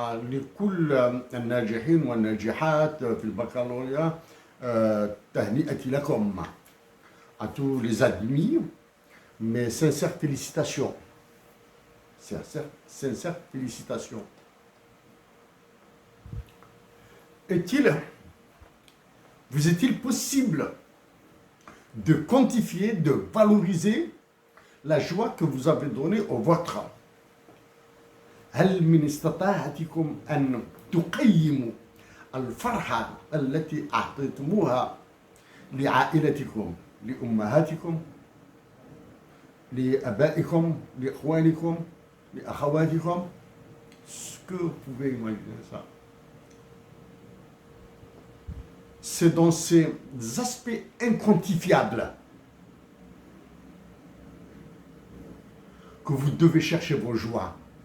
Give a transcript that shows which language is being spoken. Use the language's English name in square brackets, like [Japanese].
[Arabic] لكل الناجحين والناجحات في البكالوريا تهنئتي لكم. [French] À tous les admis, mes sincères félicitations. Sincères félicitations. Vous est-il possible de quantifier, de valoriser la joie que vous avez donnée au vôtre? [Arabic] هل من استطاعتكم أن تقيموا الفرحة التي أعطيتموها لعائلتكم، لأمهاتكم، لأبائكم، لإخوانكم، لأخواتكم؟ [French] Est-ce que vous pouvez imaginer ça? C'est dans ces aspects inquantifiables que vous devez chercher vos joies.